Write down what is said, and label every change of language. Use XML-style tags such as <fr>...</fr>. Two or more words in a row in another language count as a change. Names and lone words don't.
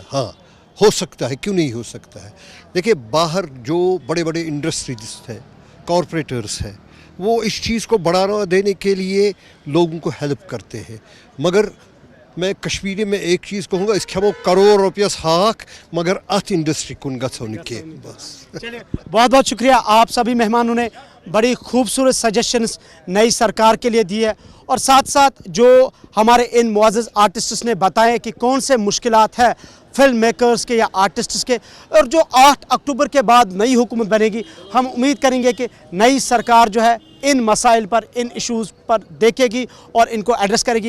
<hi>हाँ, हो सकता है, क्यों नहीं हो सकता है। देखिए, बाहर जो बड़े बड़े इंडस्ट्रीज हैं, कॉरपोरेटर्स हैं, वो इस चीज़ को बढ़ावा देने के लिए लोगों को हेल्प करते हैं। मगर मैं कश्मीरी में एक चीज़ कहूँगा,</hi> <ks>इसके वो करोड़ रुपया हाक मगर अथ इंडस्ट्री कुन गन के बस।</ks> <hi>चलिए, बहुत बहुत शुक्रिया। आप सभी मेहमानों ने बड़ी खूबसूरत सजेशंस नई सरकार के लिए दी है, और साथ साथ जो हमारे इन मुअज़्ज़ज़ आर्टिस्ट्स ने बताए कि कौन से मुश्किलात है</hi> <en>film makers</en> <hi>के या आर्टिस्ट्स के, और जो 8 अक्टूबर के बाद नई हुकूमत बनेगी, हम उम्मीद करेंगे कि नई सरकार जो है इन मसाइल पर, इन इश्यूज़ पर देखेगी और इनको एड्रेस करेगी।</hi>